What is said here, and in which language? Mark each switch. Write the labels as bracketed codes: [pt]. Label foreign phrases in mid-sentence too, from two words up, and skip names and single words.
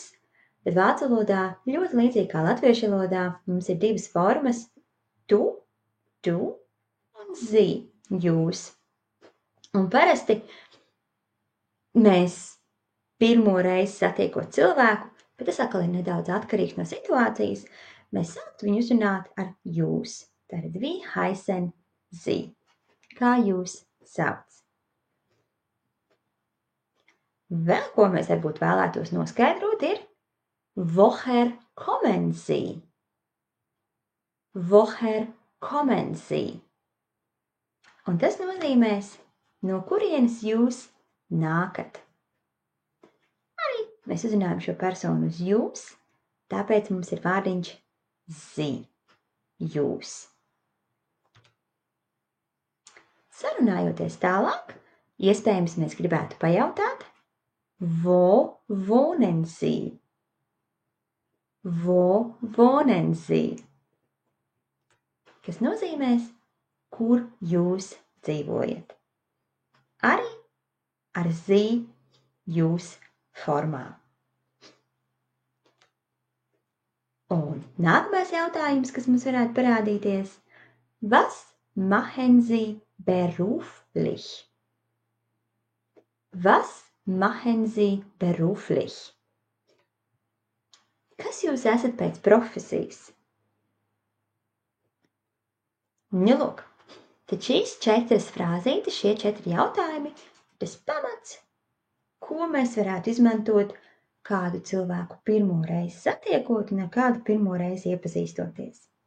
[lv] Bet vācu valodā ļoti līdzīgi kā latviešu valodā mums ir divas formas – tu un zi – jūs. Un parasti mēs pirmo reizi satiekot cilvēku, bet tas atkal ir nedaudz atkarīgs no situācijas, mēs sāktu viņu uzrunāt ar jūs. Tātad [de] wie heißen Sie. [lv] Kā jūs sauc? Vēl ko mēs varbūt vēlētos noskaidrot ir [de] woher kommen Sie? Woher kommen Sie? [lv] Un tas nozīmēs, no kurienes jūs nākat. Arī mēs uzrunājam šo personu uz jūs, tāpēc mums ir vārdiņš Sie, jūs. Sarunājoties tālāk, iespējams mēs gribētu pajautāt, [de] wo wohnen Sie? Wo wohnen Sie? [lv] Kas nozīmēs, kur jūs dzīvojat. Arī ar Sie, jūs formā. Un nākamais jautājums, kas mums varētu parādīties, [de] was machen Sie beruflich? Was machen Sie beruflich? [lv] Kas jūs esat pēc profesijas? Nu, lūk, tad šīs 4 frāzītes, šie 4 jautājumi, tas pamats, ko mēs varētu izmantot kādu cilvēku pirmo reizi satiekot un ar kādu pirmo reizi iepazīstoties.